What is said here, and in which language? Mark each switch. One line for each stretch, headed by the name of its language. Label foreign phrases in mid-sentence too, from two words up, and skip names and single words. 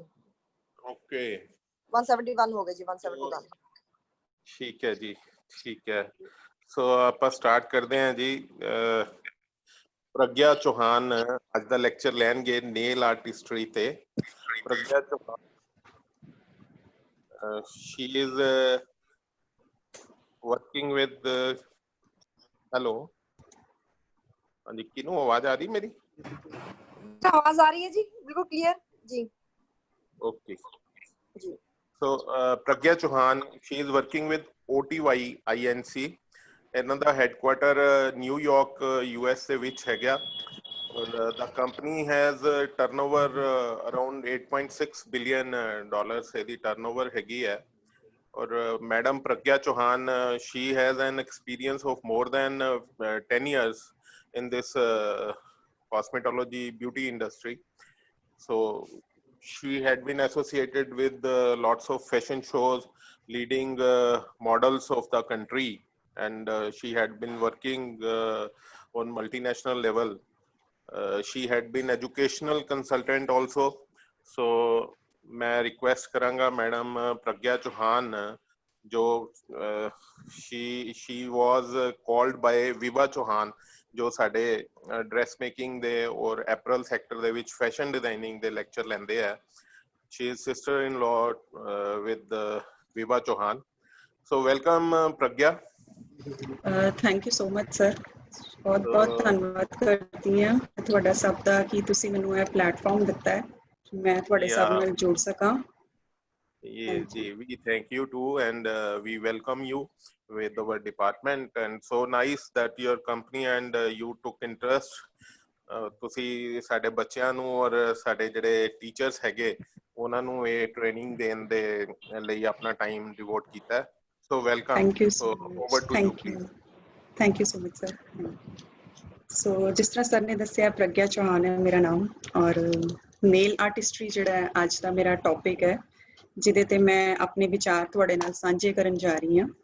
Hindi: ओके, 171 हो गए जी, 171। ठीक है जी, ठीक है। सो आप स्टार्ट करते हैं जी।
Punjabi: ਪ੍ਰਗਿਆ ਚੌਹਾਨ ਅੱਜ ਦਾ ਲੈਕਚਰ ਲੈਣਗੇ ਨੇਲ ਆਰਟਿਸਟਰੀ ਤੇ। प्रज्ञा चौहान
English: she is working with
Punjabi: ਹੈਲੋ, ਹਾਂ ਜੀ, ਕਿਨੂੰ ਆਵਾਜ਼ ਆ ਰਹੀ ਮੇਰੀ?
Hindi: आवाज आ रही है जी, बिल्कुल क्लियर जी। ओके जी।
English: So Pragya Chauhan, she is working with OTY INC,
Punjabi: ਇਹਨਾਂ ਦਾ ਹੈਡਕੁਆਟਰ ਨਿਊਯਾਰਕ USA ਵਿੱਚ ਹੈਗਾ।
English: ਔਰ the company has turnover around 8.6 billion dollars
Punjabi: ਇਹਦੀ turnover ਹੈਗੀ ਹੈ। ਔਰ ਮੈਡਮ ਪ੍ਰਗਿਆ ਚੌਹਾਨ,
English: she has an experience of more than 10 years in this cosmetology beauty industry. So she had been associated with lots of fashion shows, leading models of the country, and she had been working on multinational level. She had been educational consultant also.
Punjabi: So ਮੈਂ request ਕਰਾਂਗਾ ਮੈਡਮ ਪ੍ਰਗਿਆ ਚੌਹਾਨ, ਜੋ
English: she was called by Viva Chauhan,
Punjabi: ਜੋ ਸਾਡੇ ਡਰੈਸ ਮੇਕਿੰਗ ਦੇ ਔਰ ਐਪਰਲ ਸੈਕਟਰ ਦੇ ਵਿੱਚ ਫੈਸ਼ਨ ਡਿਜ਼ਾਈਨਿੰਗ ਦੇ ਲੈਕਚਰ ਲੈਂਦੇ ਹੈ।
English: She is sister in law with Viva Chauhan. So welcome Pragya. thank you so much sir,
Punjabi: ਬਹੁਤ ਬਹੁਤ ਧੰਨਵਾਦ ਕਰਦੀ ਹਾਂ ਤੁਹਾਡਾ ਸਭ ਦਾ ਕਿ ਤੁਸੀਂ ਮੈਨੂੰ ਇਹ ਪਲੇਟਫਾਰਮ ਦਿੱਤਾ ਹੈ ਕਿ ਮੈਂ ਤੁਹਾਡੇ ਸਭ ਨਾਲ ਜੁੜ ਸਕਾਂ।
English: Yes, we thank you too, and we welcome you with our department, and so nice that your company and you took interest.
Punjabi: ਤੁਸੀਂ ਸਾਡੇ ਬੱਚਿਆਂ ਨੂੰ ਔਰ ਸਾਡੇ ਜਿਹੜੇ ਟੀਚਰਸ ਹੈਗੇ ਉਹਨਾਂ ਨੂੰ ਇਹ ਟ੍ਰੇਨਿੰਗ ਦੇਣ ਦੇ ਲਈ ਆਪਣਾ
English: time devote
Punjabi: ਕੀਤਾ।
English: so welcome. thank you so over to you please. thank you so much sir.
Punjabi: ਸੋ ਜਿਸ ਤਰ੍ਹਾਂ ਸਰ ਨੇ ਦੱਸਿਆ, ਪ੍ਰਗਿਆ ਚੌਹਾਨ ਹੈ ਮੇਰਾ ਨਾਮ, ਔਰ
English: nail artistry
Punjabi: ਜਿਹੜਾ ਅੱਜ ਦਾ ਮੇਰਾ ਟੌਪਿਕ ਹੈ, ਜਿਹਦੇ ਤੇ ਮੈਂ ਆਪਣੇ ਵਿਚਾਰ ਤੁਹਾਡੇ ਨਾਲ ਸਾਂਝੇ ਕਰਨ ਜਾ ਰਹੀ ਹਾਂ।